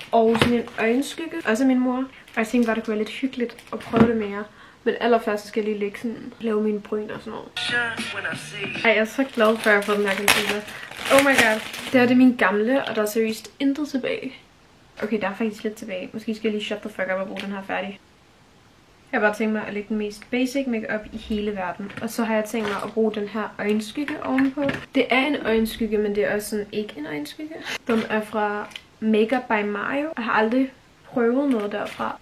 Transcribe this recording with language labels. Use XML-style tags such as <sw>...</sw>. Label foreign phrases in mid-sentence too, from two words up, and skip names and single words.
<da>Og sådan en øjenskygge, også af min mor. Og jeg tænkte bare, det kunne være lidt hyggeligt at prøve det mere. Men allerførst skal jeg lige lave mine bryn og sådan noget. Ej, jeg er så glad for, at jeg har fået den her concealer.</da> <en>Oh my god.</en> <da>Det er min gamle, og der er seriøst intet tilbage. Okay, der er faktisk lidt tilbage. Måske skal jeg lige</da> <en>shut the fuck up</en> <da>og bruge den her færdig. Jeg har bare tænkt mig at lægge den mest basic makeup i hele verden. Og så har jeg tænkt mig at bruge den her øjenskygge ovenpå. Det er en øjenskygge, men det er også sådan ikke en øjenskygge. Den er fra Makeup by Mario. Jeg har aldrig prøvet noget derfra.</da>